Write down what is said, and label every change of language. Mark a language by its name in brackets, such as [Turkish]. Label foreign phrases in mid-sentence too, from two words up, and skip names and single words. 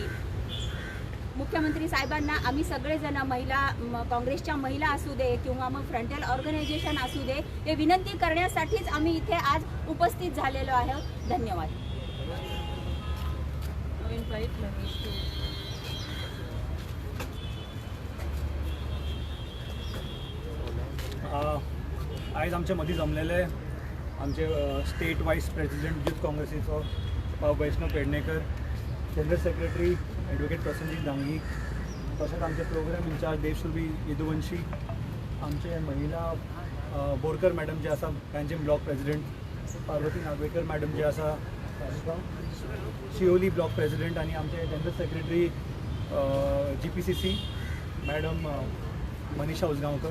[Marathi] मुख्यमंत्री साहेबांना आम्ही सगळेजण महिला काँग्रेसच्या महिला असू दे किंवा मग [English] frontal organization [Marathi] असू दे हे विनंती करण्यासाठीच आम्ही इथे आज उपस्थित झालेलो आहोत. धन्यवाद. [Konkani] आज आमच्या मदीं जमलेले आमचे [English] state vice president youth [Konkani] काँग्रेसीचो वैष्णव पेडणेकर, [English] general secretary advocate [Konkani] प्रसन्नजीत डांगी, तसेच आमचे [English] program in-charge [Konkani] देवश्री यदुवंशी, आमचे महिला बोरकर मॅडम जे आसा पँजीम [English] block president, [Konkani] पार्वती नागवेकर मॅडम जे आसा शिवोली [English] block president, [Konkani] आणि आमचे [English] general secretary GPCC madam [Konkani] मनीषा उजगांवकर.